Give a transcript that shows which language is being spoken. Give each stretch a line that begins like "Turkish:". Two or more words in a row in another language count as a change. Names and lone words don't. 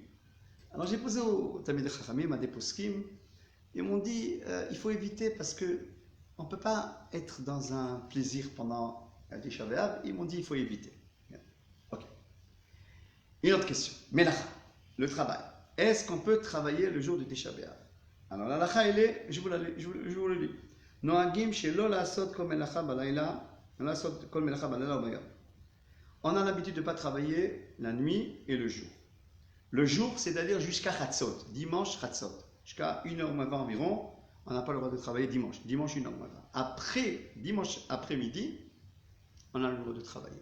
French: Alors j'ai posé au
Hebrew: תלמידי חכמים,
French: à des poskim, ils m'ont dit il faut éviter parce que on ne peut pas être dans un plaisir pendant Tisha B'Av. Ils m'ont dit il faut éviter. Ok. Une autre question. Melacha, le travail. Est-ce qu'on peut travailler le jour de Tisha B'Av? Alors la lacha elle est, je vous le lis.
Hebrew: נוהגים שלא לעשות כל מלאכה בלילה, לעשות כל מלאכה בלילה ou ביום.
French: On a l'habitude de ne pas travailler la nuit et le jour. Le jour, c'est-à-dire jusqu'à Chatzot, dimanche Chatzot. Jusqu'à 1h moins 20 environ, on n'a pas le droit de travailler dimanche. Dimanche 1h moins 20. Après, dimanche après-midi, on a le droit de travailler.